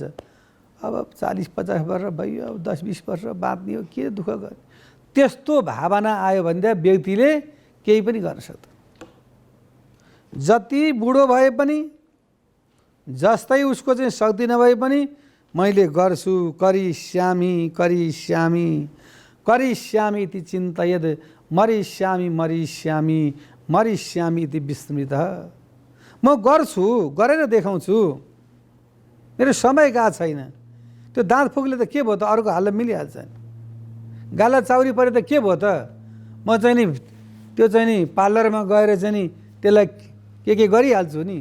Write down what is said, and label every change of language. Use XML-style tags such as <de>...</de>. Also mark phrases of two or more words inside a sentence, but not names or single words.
<ne>अब 40-50 वर्ष भयो, अब 10-20 वर्ष बाँच्ने हो, के दुःख गर्ने। त्यस्तो भावना आयो भने व्यक्तिले केही पनि गर्न सक्दैन। जति बुढो भए पनि जस्तै उसको चाहिँ शक्ति नभए पनि मैले गर्छु</ne> <sa>करिष्यामि करिष्यामि करिष्यामि इति चिन्तयेद मरिष्यामि मरिष्यामि मरिष्यामि इति विस्मृतः।</sa> <ne>म गर्छु, गरेर देखाउँछु, मेरो समय गएको छैन। त्यो दाँत फुक्ले त के भयो त, अरूको हालत मिलिहाल्छ नि। गाला चाउरी परे त के भयो त, म चाहिँ नि त्यो चाहिँ नि पार्लरमा गएर चाहिँ नि त्यसलाई के गरिहाल्छु नि।</ne>